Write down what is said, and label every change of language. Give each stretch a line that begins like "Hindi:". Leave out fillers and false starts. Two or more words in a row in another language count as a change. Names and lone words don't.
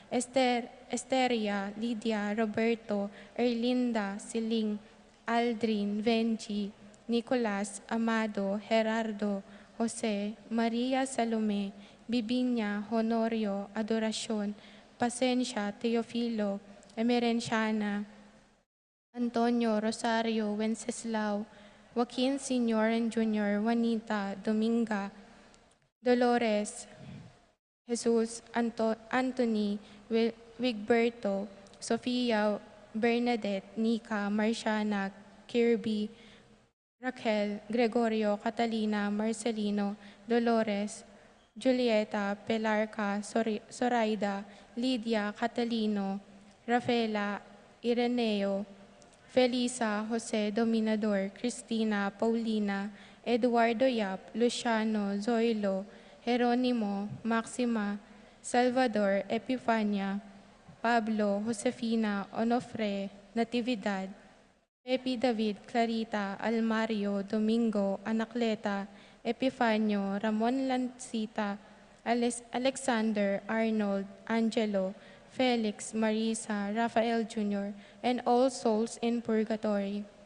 English: Esteria, Lydia, Roberto, Erlinda, Siling, Aldrin, Venji, Nicolas, Amado, Gerardo, Jose, Maria Salome, Bibinya, Honorio, Adoracion, Pasencia, Teofilo, Emerenciana, Antonio, Rosario, Wenceslao, Joaquin Sr. and Jr., Juanita, Dominga, Dolores, Jesus, Anthony, Wigberto, Sofia, Bernadette, Nika, Marciana, Kirby, Raquel, Gregorio, Catalina, Marcelino, Dolores, Julieta, Pelarca, Zoraida, Lydia, Catalino, Rafaela, Ireneo, Felisa, Jose, Dominador, Cristina, Paulina, Eduardo Yap, Luciano, Zoilo, Jeronimo, Maxima, Salvador, Epifania, Pablo, Josefina, Onofre, Natividad, Pepe David, Clarita, Almario, Domingo, Anacleta, Epifanio, Ramon Lancita, Alexander, Arnold, Angelo, Felix, Marisa, Rafael Jr., and all souls in purgatory.